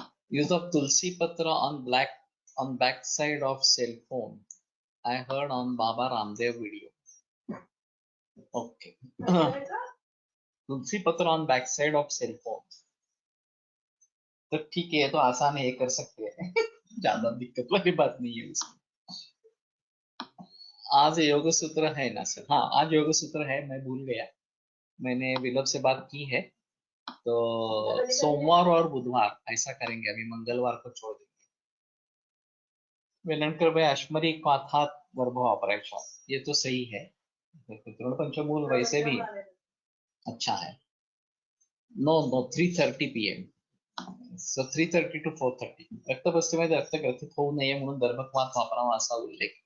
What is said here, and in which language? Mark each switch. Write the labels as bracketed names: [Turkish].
[English] Use of tulsi patra on back side of cell phone. I heard on Baba Ramdev video. Okay. Tulsi patra on back side of cell phone. [Hindi] तो ठीक है, ये तो आसान है, ये कर सकते हैं। ज्यादा दिक्कत वाली बात नहीं है उसमें। आज योग सूत्र है ना सर? हाँ, आज योग सूत्र है, मैं भूल गया। मैंने विलभ से बात की है, तो सोमवार और बुधवार ऐसा करेंगे। अभी मंगलवार को छोड़ देंगे। वेलणकर भाई, [Marathi] अश्मरी क्वाथात वर्भ वापरायचा, [Hindi] ये तो सही है। तृण पंचमूल वैसे भी अच्छा है। [English] no no, 3:30 PM, so 3:30 to 4:30 [Marathi] रक्तपस्थीमध्ये रक्त ग्रथित होऊ नये म्हणून दर्भक्वाथ वापरावा असा उल्लेख।